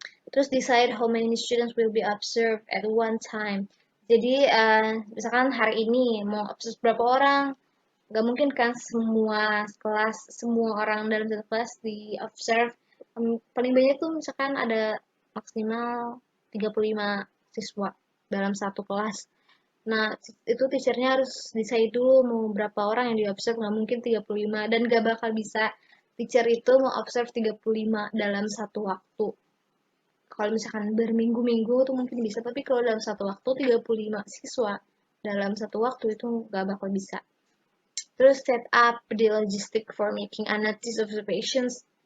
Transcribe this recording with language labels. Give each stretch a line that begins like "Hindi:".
English: Terus decide how many students will be observed at one time.
Indonesian: Jadi misalkan hari ini mau observe berapa orang, nggak mungkin kan semua orang dalam satu kelas di observe. Paling banyak tuh misalkan ada maksimal 35 siswa dalam satu kelas. Nah, itu teachernya harus decide dulu mau berapa orang yang di observe, nggak mungkin 35 dan nggak bakal bisa teacher itu mau observe 35 dalam satu waktu. Kalau misalkan berminggu-minggu tuh mungkin bisa, tapi kalau dalam satu waktu 35 siswa dalam satu waktu itu nggak bakal bisa.
English: Terus set up the logistic for making analysis observations.